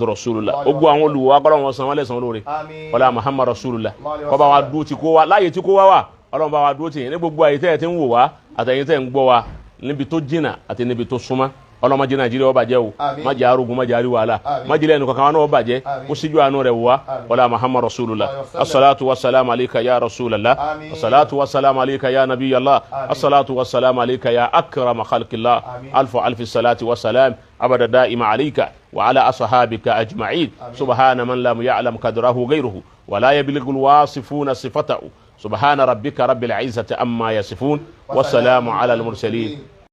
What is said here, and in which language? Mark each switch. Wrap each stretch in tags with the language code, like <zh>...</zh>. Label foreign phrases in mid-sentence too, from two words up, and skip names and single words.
<yo>Rasulullah ó gbọ́ àwọn olùwọ́ agbára wọn san wọ́n lẹ́sàn lórí ọlá Muhammadu Rasulullah kó bá wa dúró ti kó wa láyé tí kó wá wà ọlọ́run bá wa dúró ti yẹn ní gbogbo àyè tẹ́ ẹ̀ ti ń wò wá àtẹ̀yìn tẹ́ ń gbọ́ wa níbi tó jìnnà àti níbi tó súnmọ́ ọlọ́mọ jẹ́ Nàìjíríà ó bàjẹ́ o má jẹ́ arógun má jẹ́ àrí wàhálà má jẹ́ lẹ́nu kankan wọn ó bàjẹ́ ó síjú àánú rẹ̀ wá ọlá Muhammad Rasulullah</yo> <ar>الصلاة والسلام عليك يا رسول الله الصلاة والسلام عليك يا نبي الله الصلاة والسلام عليك يا أكرم خلق الله ألف صلاة والسلام أبدا دائما عليك وعلى أصحابك أجمعين سبحان من لم يعلم قدره غيره ولا يبلغ الواصفون صفته سبحان ربك رب العزة عما يصفون والسلام على المرسلين</ar>